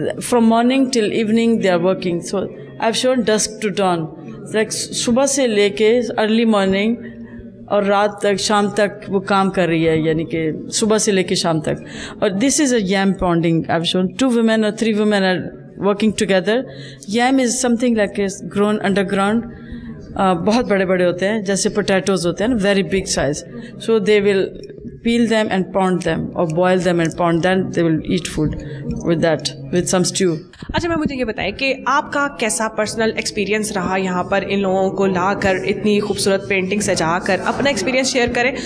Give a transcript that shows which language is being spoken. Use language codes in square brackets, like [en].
[en] From morning till evening, they are working. So I've shown dusk to dawn. It's like [ur] صبح سے لے کے [en] early morning [ur] اور رات تک شام تک وہ کام کر رہی ہے, یعنی کہ صبح سے لے کے شام تک. [en] اور this is a yam pounding. I've shown 2 women or 3 women are working together. Yam is something like is grown underground. [ur] بہت بڑے بڑے ہوتے ہیں جیسے پوٹیٹوز ہوتے ہیں نا, [en] Very big size. So they will peel them and pound them or boil them and pound them, they will eat food with that with some stew. [ur] اچھا, میں مجھے یہ بتائیں کہ آپ کا کیسا پرسنل ایکسپیرینس رہا یہاں پر ان لوگوں کو لا کر اتنی خوبصورت پینٹنگ سجا کر, اپنا ایکسپیرینس شیئر کریں.